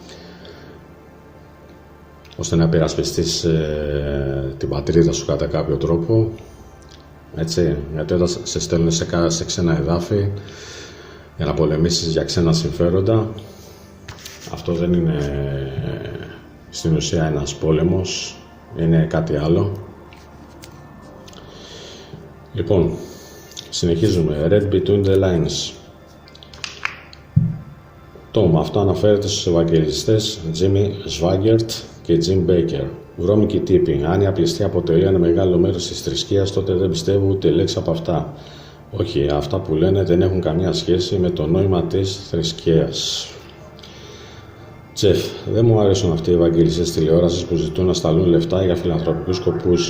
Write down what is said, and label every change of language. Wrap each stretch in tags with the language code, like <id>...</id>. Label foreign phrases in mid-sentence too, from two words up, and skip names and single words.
<el>ώστε να υπερασπιστείς την πατρίδα σου κατά κάποιο τρόπο, έτσι, γιατί όταν σε στέλνουν σε ξένα εδάφη για να πολεμήσεις για ξένα συμφέροντα, αυτό δεν είναι στην ουσία ένας πόλεμος, είναι κάτι άλλο. Λοιπόν, συνεχίζουμε.</el> <en>Read between the lines. Tom,</en> <el>αυτό αναφέρεται στους Ευαγγελιστές Jimmy Swaggart και Jim Baker. Βρώμικοι τύποι. Αν η απληστία αποτελεί ένα μεγάλο μέρος της θρησκείας, τότε δεν πιστεύω ούτε λέξη από αυτά. Όχι, αυτά που λένε δεν έχουν καμία σχέση με το νόημα της θρησκείας. Τζεφ, δεν μου αρέσουν αυτοί οι Ευαγγελιστές τηλεόρασης που ζητούν να σταλούν λεφτά για φιλανθρωπικούς σκοπούς.</el>